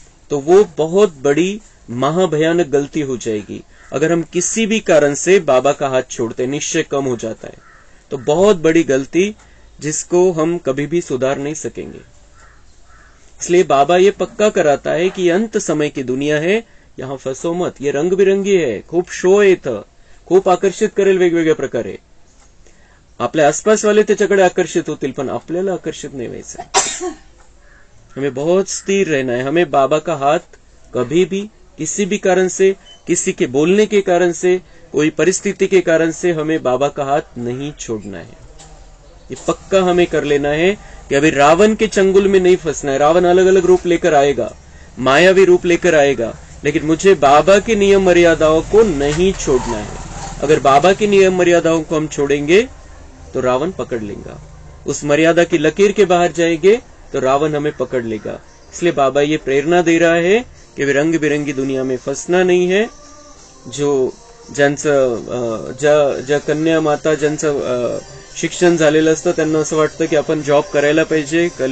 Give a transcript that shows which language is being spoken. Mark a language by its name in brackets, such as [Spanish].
[Hindi] तो वो बहुत बड़ी महाभयानक गलती हो जाएगी. अगर हम किसी भी कारण से बाबा का हाथ छोड़ते, निश्चय कम हो जाता है, तो बहुत बड़ी गलती जिसको हम कभी भी सुधार नहीं सकेंगे. इसलिए बाबा ये पक्का कराता है कि अंत समय की दुनिया है, यहां फसो मत. ये रंग बिरंगी है, [Marathi] खूप शो आहे इथं, खूप आकर्षित करेल वेगवेगळ्या प्रकारे. आपल्या आसपासवाले त्याच्याकडे आकर्षित होतील, पण आपल्याला आकर्षित नाही व्हायचं. [Hindi] हमें बहुत स्थिर रहना है. हमें बाबा का हाथ कभी भी किसी भी कारण से, किसी के बोलने के कारण से, कोई परिस्थिति के कारण से हमें बाबा का हाथ नहीं छोड़ना है. ये पक्का हमें कर लेना है कि अभी रावण के चंगुल में नहीं फंसना है. रावण अलग अलग रूप लेकर आएगा, मायावी रूप लेकर आएगा, लेकिन मुझे बाबा की नियम मर्यादाओं को नहीं छोड़ना है. अगर बाबा की नियम मर्यादाओं को हम छोड़ेंगे तो रावण पकड़ लेगा. उस मर्यादा की लकीर के बाहर जाएंगे तो रावण हमें पकड़ लेगा. इसलिए बाबा ये प्रेरणा दे रहा है कि रंग बिरंगी दुनिया में फंसना नहीं है. [Marathi] जो ज्यांचं ज्या कन्या माता ज्यांचं शिक्षण झालेलं असतं त्यांना असं वाटतं की आपण जॉब करायला पाहिजे.